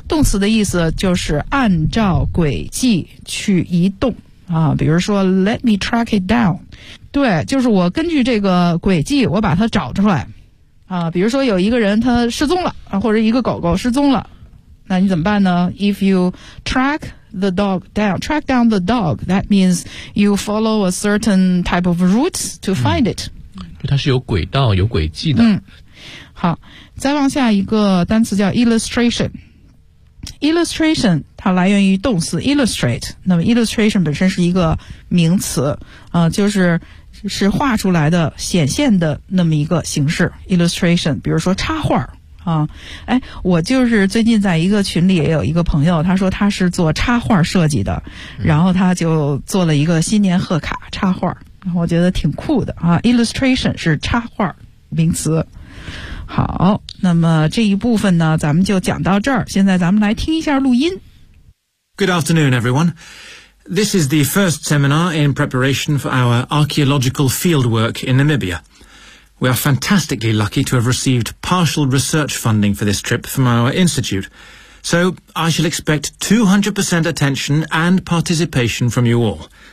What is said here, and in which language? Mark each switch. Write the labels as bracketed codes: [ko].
[zh] 动词的意思就是按照轨迹去移动啊，比如说 [en] let me track it down， [zh] 对，就是我根据这个轨迹我把它找出来啊。比如说有一个人他失踪了啊，或者一个狗狗失踪了，那你怎么办呢？ [en] If you track the dog down, track down the dog, that means you follow a certain type of route to find it. [zh] 它是有轨道有轨迹的。嗯，好，再往下一个单词叫 illustration。 illustration 它来源于动词 illustrate， 那么 illustration 本身是一个名词啊，就是画出来的显现的那么一个形式 illustration， 比如说插画啊，哎，我就是最近在一个群里也有一个朋友，他说他是做插画设计的，然后他就做了一个新年贺卡插画，然后我觉得挺酷的啊。 Illustration 是插画名词。好，那么这一部分呢，咱们就讲到这儿。现在咱们来听一下录音。 [en] Good afternoon, everyone. This is the first seminar in preparation for our archaeological fieldwork in Namibia. We are fantastically lucky to have received partial research funding for this trip from our institute. So I shall expect 200% attention and participation from you all.